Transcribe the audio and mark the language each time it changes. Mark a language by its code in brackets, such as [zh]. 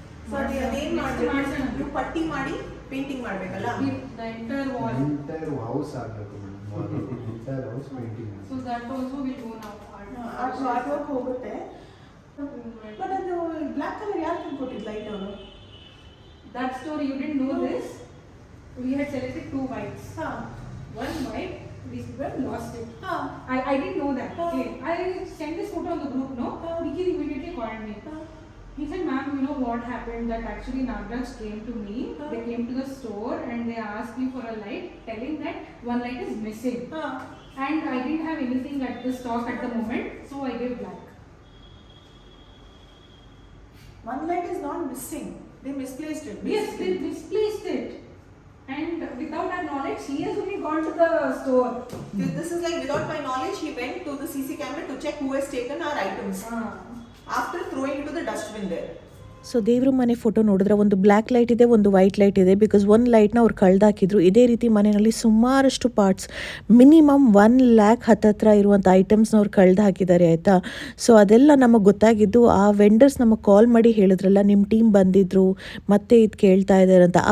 [kn] So ಅದೇನು ಮಾಡಬೇಕು, ನೀವು ಪಟ್ಟಿ ಮಾಡಿ ಪೇಂಟಿಂಗ್ ಮಾಡಬೇಕಲ್ಲ. ಎಂಟೈರ್ ಹೌಸ್ ಆಗಬೇಕು madam, entire house painting. [en] So that also will go now. [kn] Art work ಹೋಗುತ್ತೆ. ಬಟ್ ಅದು ಬ್ಲ್ಯಾಕ್ ಕಲರ್ ಯಾರು ತಂದ್ಕೊಟ್ಟಿದ್ದು ಲೈಟ್ ಅವರು? [en] That story you didn't know this. We had selected 2 whites. One white, these people lost it. I didn't know that. Okay. I sent this photo on the group, no? Nikki immediately called me. He said, ma'am, you know what happened? That actually Nagraj came to me. They came to the store and they asked me for a light, telling that one light is missing. And I didn't have anything at the stock at the moment, so I gave black. One light is not missing. They misplaced it. Yes, they misplaced it. And without our knowledge, he has only gone to the store. This is like without my knowledge, he went to the CC camera to check who has taken our items. After throwing it to the dustbin there. [kn] So ದೇವ್ರ ಮನೆ photo ನೋಡಿದ್ರೆ ಒಂದು black light ಇದೆ, ಒಂದು white light ಇದೆ. Because ಒಂದು ಲೈಟ್ನ ಅವ್ರು ಕಳ್ದಾಕಿದ್ರು. ಇದೇ ರೀತಿ ಮನೆಯಲ್ಲಿ ಸುಮಾರಷ್ಟು ಪಾರ್ಟ್ಸ್, ಮಿನಿಮಮ್ 1 lakh ಹತ್ತತ್ರ ಇರುವಂಥ ಐಟಮ್ಸ್ನ ಅವ್ರು ಕಳ್ದು ಹಾಕಿದ್ದಾರೆ ಆಯಿತಾ. ಸೊ ಅದೆಲ್ಲ ನಮಗೆ ಗೊತ್ತಾಗಿದ್ದು ಆ ವೆಂಡರ್ಸ್ ನಮಗೆ ಕಾಲ್ ಮಾಡಿ ಹೇಳಿದ್ರಲ್ಲ, ನಿಮ್ಮ ಟೀಮ್ ಬಂದಿದ್ರು ಮತ್ತೆ ಇದು ಕೇಳ್ತಾ ಇದ್ದಾರೆ ಅಂತ.